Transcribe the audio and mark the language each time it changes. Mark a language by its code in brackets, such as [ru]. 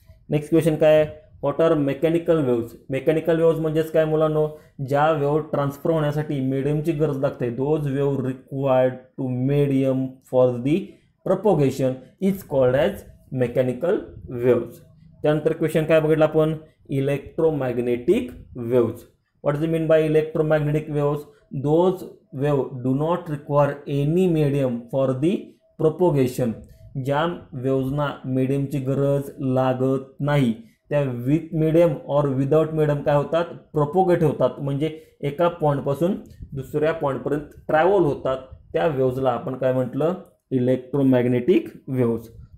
[mr] Next question काय, [en] What are mechanical waves. [mr] Mechanical waves म्हणजेच काय मुलांनो, ज्या वेव्ह ट्रान्सफर होण्यासाठी मीडियमची गरज लागते, [en] Those wave required to medium for the propagation is called as mechanical waves. [mr] त्यानंतर क्वेश्चन काय बघितलं आपण, electromagnetic waves. [en] What is mean by electromagnetic waves, those wave do not require any medium for the propagation. [mr] ज्या वेव्जना मीडियमची गरज लागत नाही त्या with medium और विदाउट मीडियम काय होतात, प्रोपोगेट होतात, म्हणजे एका पॉईंटपासून दुसऱ्या पॉईंटपर्यंत ट्रॅव्हल होतात. त्या वेव्जला आपण काय म्हटलं, इलेक्ट्रोमॅग्नेटिक वेव्ज.